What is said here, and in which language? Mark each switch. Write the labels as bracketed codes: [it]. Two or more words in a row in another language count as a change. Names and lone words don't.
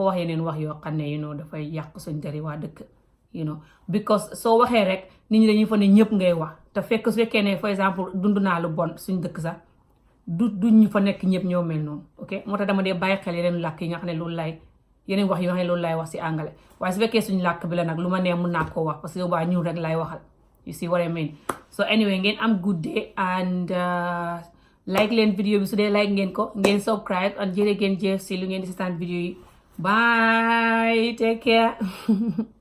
[wo] wax yeneen wax yoo xam ne dafay yàq suñ deri waa dëkk because soo waxee rek nit ñi dañuy fa ne ñëpp ngay wax te su fekkee ne for exemple dund naa lu bon suñ dëkk sax du ñu fa nekk ñëpp ñoo mel noonu ok moo tax dama dee bàyyi xel yeneen làkk yi nga xam ne loolu lay yeneen wax yi nga xam ne loolu lay wax si Angale waaye su fekkee suñ làkk bi la nag lu ma nee mun naa koo wax [fr] parce que [wo] yow baa ñun rek lay waxal [en] you see what I mean so anyway [wo] ngeen am [en] good day [wo] and like leen vidéo bi su dee like ngeen ko ngeen subscribe and jërë ngeen jëf si lu ngeen di seetaan vidéo yi [en] bye take care